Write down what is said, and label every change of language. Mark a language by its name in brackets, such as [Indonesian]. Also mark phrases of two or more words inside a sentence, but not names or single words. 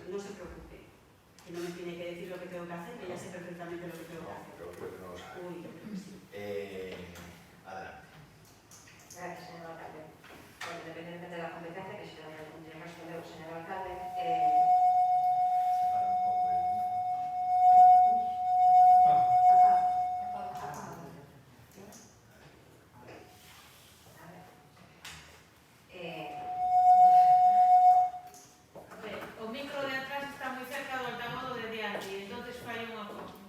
[Spanish] No se preocupe, que no me tiene que decir lo que tengo que hacer, que ya sé perfectamente lo que tengo que hacer. Pero creo que no lo sabe. Uy, yo creo que sí. Adelante. Gracias, señor alcalde. Bueno, independientemente de la competencia, que si no me respondeu, señor alcalde, Separa un poco el... [Galician] O micro de atrás está moi cerca do altavoz de diante e entonces fai unha cosa.